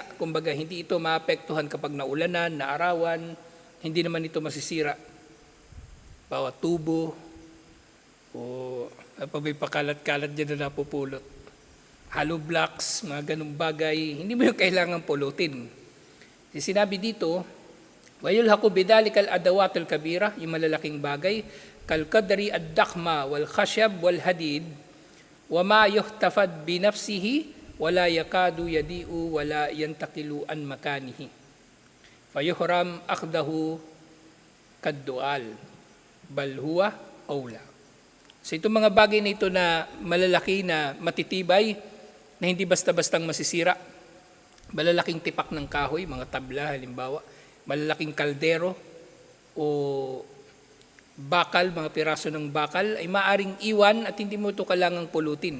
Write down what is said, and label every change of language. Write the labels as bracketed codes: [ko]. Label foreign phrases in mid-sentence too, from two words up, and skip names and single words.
[tl] Kumbaga, hindi ito maapektuhan kapag naulanan, naarawan, hindi naman ito masisira. Bawat tubo, o may pakalat-kalat dyan na napupulot. [en] Hollow blocks, [tl] mga ganung bagay, hindi mo yung kailangan pulutin. Sinabi dito, [ar] وَيُلْحَقُ بِذَلِكَ الْأَدَوَاتُ الْكَبِيرَةِ, [tl] yung malalaking bagay, [ar] كَالْقَدْرِ الدَّخْمَ وَالْخَشَبْ وَالْحَدِيدِ وَمَا يُحْتَفَدْ بِنَفْسِهِ وَلَا يَكَادُ يَدِئُ وَلَا يَنْتَقِلُ عَنْ مَكَانِهِ فَيُحْرَمْ أَخْذَهُ كَالدُّعَالِ بَلْ هُوَ أَوْلَى. [tl] So itong mga bagay na ito na malalaki na matitibay, na hindi basta-bastang masisira, malalaking tipak ng kahoy, mga tabla halimbawa, malalaking kaldero o bakal, mga piraso ng bakal, ay maaring iwan at hindi mo ito kailangang pulutin.